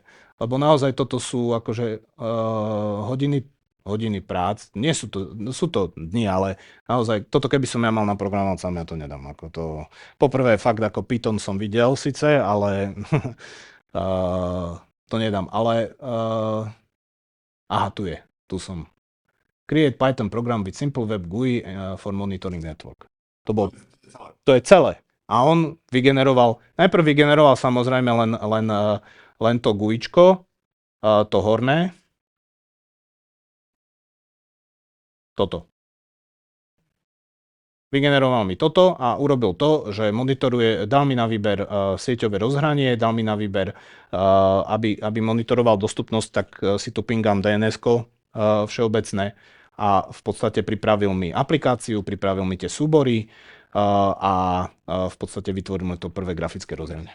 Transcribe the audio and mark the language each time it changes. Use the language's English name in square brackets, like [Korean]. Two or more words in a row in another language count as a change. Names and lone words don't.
[Slovak] Lebo naozaj toto sú akože hodiny prác. Nie sú to dni, ale naozaj toto keby som ja mal naprogramovať sám, ja to nedám. Ako to, poprvé fakt ako Python som videl síce, ale to nedám. Ale aha, tu som. [English] Create Python program with simple web GUI for monitoring network. [Slovak] To je celé. A on najprv vygeneroval samozrejme len to GUIčko, to horné. Toto. Vygeneroval mi toto a urobil to, že dal mi na výber sieťové rozhranie, dal mi na výber, aby monitoroval dostupnosť, tak si tu pingám DNS-ko všeobecné a v podstate pripravil mi aplikáciu, pripravil mi tie súbory a v podstate vytvoril mi to prvé grafické rozhranie.